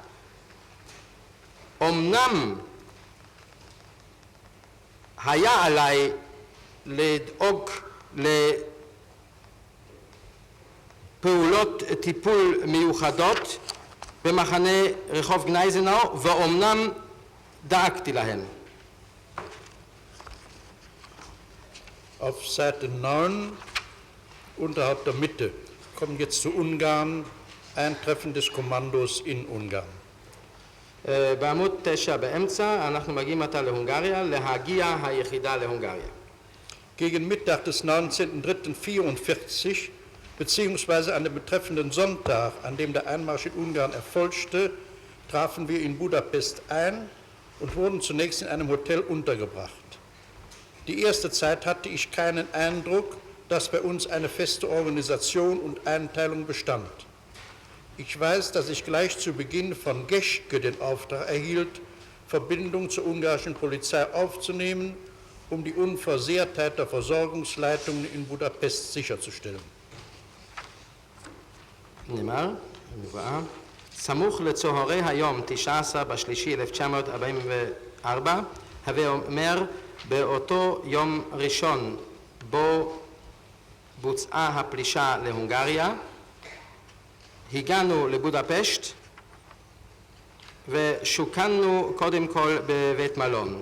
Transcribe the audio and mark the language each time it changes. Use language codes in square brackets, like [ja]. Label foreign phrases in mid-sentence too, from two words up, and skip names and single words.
[he] אמנם היה עליי לדאוג לפעולות טיפול מיוחדות במחנה רחוב גנייזנאו, ואומנם דאגתי להן. [de] Auf Seite 9, unterhalb der Mitte, kommen jetzt zu Ungarn, Eintreffen des Kommandos in Ungarn. [he] בעמוד 9 באמצע, אנחנו מגיעים עתה להונגריה, להגיע היחידה להונגריה. [de] Gegen Mittag des 19.03.44, beziehungsweise an dem betreffenden Sonntag, an dem der Einmarsch in Ungarn erfolgte, trafen wir in Budapest ein und wurden zunächst in einem Hotel untergebracht. Die erste Zeit hatte ich keinen Eindruck, dass bei uns eine feste Organisation und Einteilung bestand. Ich weiß, dass ich gleich zu Beginn von Geschke den Auftrag erhielt, Verbindung zur ungarischen Polizei aufzunehmen, um die Unversehrtheit der Versorgungsleitungen in Budapest sicherzustellen. [he] נאמר, סמוך לצהרי היום 19/3/1944, הווה אומר באותו יום ראשון בו בוצעה הפלישה להונגריה, הגענו לבודפשט ושוכנו קודם כל בבית מלון.